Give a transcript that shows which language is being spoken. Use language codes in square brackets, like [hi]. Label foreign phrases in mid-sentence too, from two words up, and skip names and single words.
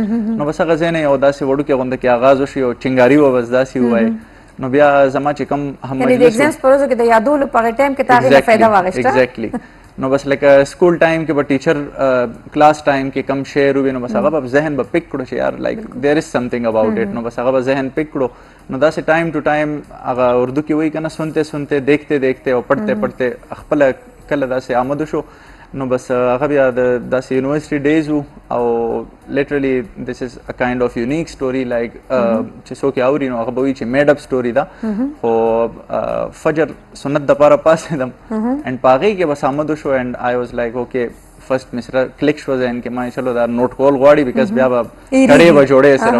[ps] نو بس هغه ځای نه یو داسې وړوکې غونډه کې آغاز وشي او چنګاري و بس داسې ووایي. نو بیا زما چې کوم هم یعنې د ایگزامز په ورځو کې د یادولو په هغې ټایم کې تا هغې نه فایده واخیسته؟ ایگزیکټلی. نو بس لکه سکول ټایم کې به ټیچر کلاس ټایم کې کم شعر وي نو بس هغه به ذهن به پک کړو چې یار [en] like there is something about it. [ps] نو بس هغه به ذهن پک کړو نو داسې [en] time to time [ps] هغه اردو کې وایي که نه [ur] سنتے سنتے دیکھتے دیکھتے [ps] او [ur] پڑھتے پڑھتے [ps] خپله کله داسې آمد شو. نو بس هغه بیا د داسې [en] university days [ps] و او [en] literally this is a kind of unique story like [ps] چې څوک یې اوري نو هغه به وایي چې [en] made up story [ps] ده، خو فجر سنت دپاره پاسېدم اینډ په هغې کې بس آمد شو [en] and I was like okay first [ps] مې سره کلیک شو ذهن کې ما چلو دا نوٹ کول غواړي بیکاز بیا به کړې به جوړې صرف.